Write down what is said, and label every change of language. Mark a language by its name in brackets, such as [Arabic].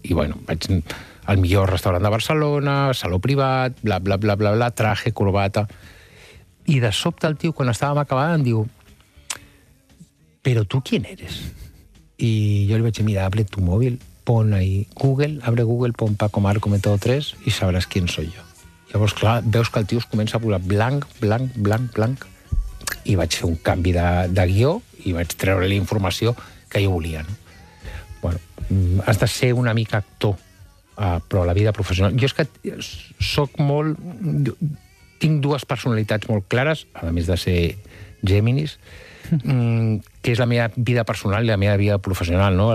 [Catalan] I, bueno, vaig al millor restaurant de Barcelona, saló privat, bla, bla, bla, bla, bla, traje, corbata... I de sobte el tio, quan estàvem acabant, em diu... [Spanish] ¿Pero tú quién eres? Y yo le voy a decir, mira, abre tu móvil, pon ahí Google, abre Google, pon Paco Marco Método 3 y sabrás quién soy yo. [Catalan] Llavors, clar, veus que el tio es comença a posar blanc, blanc, blanc, blanc, i vaig fer un canvi de guió i vaig treure la informació que jo volia. No? Bueno, has de ser una mica actor, però a la vida professional... Jo és que sóc molt... Tinc dues personalitats molt clares, a més de ser Géminis, que és la meva vida personal i la meva vida professional, no?